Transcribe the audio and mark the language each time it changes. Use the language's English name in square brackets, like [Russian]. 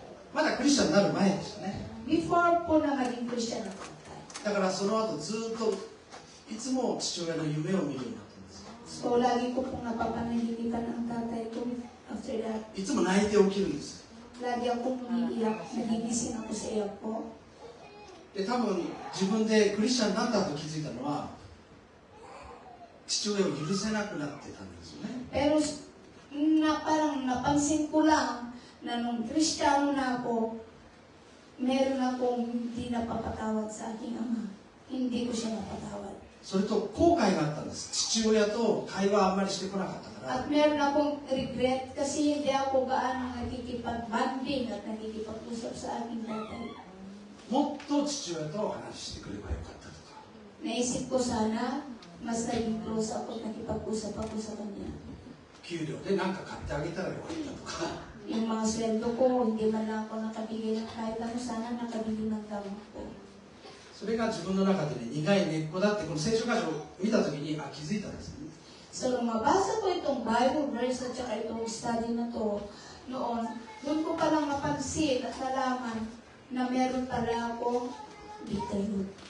[Japanese] まだクリスチャンになる前でしたね。 [Filipino] Before po na maging Christian ako. [Japanese] だからその後ずっといつも父親の夢を見るようになったんですよ。 [Filipino] So, lagi ko pong napapanahilikan ang tatay ko. [English] After that, [Japanese] いつも泣いて起きるんです。 [Filipino] lagi akong umiiyak, nagigising ako sa iyak ko. [Japanese] で、多分自分でクリスチャンになったと気づいたのは父親を許せなくなってたんですよね。 [Filipino] Pero parang napansin ko lang na nung Kristiyano na ako, meron akong hindi napapatawad sa aking ama. Hindi ko siya napatawad. [Japanese] それと後悔があったんです。父親と会話あんまりしてこなかったから。 [Filipino] At meron akong regret kasi hindi ako gaano nakikipag-banding at nakikipag-usap sa aking tatay. [Japanese] もっと父親と話してくればよかったとか。 [Filipino] Naisip ko sana, mas naging close ako at nakipag-usap ako sa kanya. [Japanese] 給料で何か買ってあげたらよかったとか。 [Filipino] Yung mga sweldo ko, hindi man lang ako nakabigay ng kahit ano, sana nakabili ng gamot ko. [Japanese] それが自分の中でね、苦い根っこだってこの聖書箇所を見たときに気づいたんですね。 [Filipino] So, nung mabasa ko itong Bible verse at saka itong study na to noon, doon ko palang napansin at nalaman na meron pala akong bitterroot.